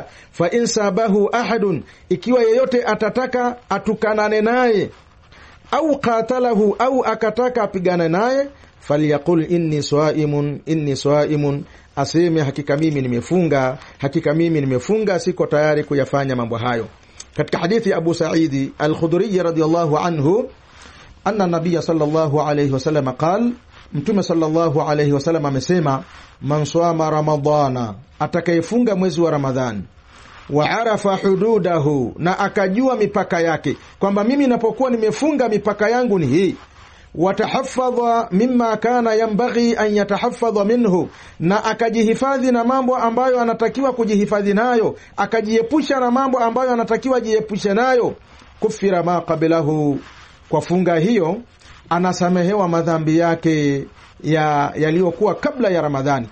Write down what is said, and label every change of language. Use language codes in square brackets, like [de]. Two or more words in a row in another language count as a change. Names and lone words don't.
[ar] فإن سابه أحد, [sw] ikiwa yeyote atataka atukanane naye, au qatalahu, au akataka apigane naye, [ar] فليقل إني صائم, [sw] aseme hakika mimi nimefunga, siko tayari kuyafanya mambo hayo. Katika hadithi [ar] Abu Sa'id al-Khudri رضي الله عنه، أن النبي صلى الله عليه وسلم قال, [sw] Mtume [ar] صلى الله عليه وسلم [sw] amesema, [ar] من صام رمضان, [sw] atakayefunga mwezi wa Ramadhani, [ar] وعرف حدوده, [sw] na akajua mipaka yake, kwamba mimi ninapokuwa nimefunga mipaka yangu ni hii, [ar] وتحفظ مما كان ينبغي أن يتحفظ منه, [sw] na akajihifadhi na mambo ambayo anatakiwa kujihifadhi nayo, akajiepusha na mambo ambayo anatakiwa jiepushe nayo, [ar] كفر ما قبله, [sw] kwa funga hiyo anasamehewa madhambi yake yaliyokuwa kabla ya Ramadhani.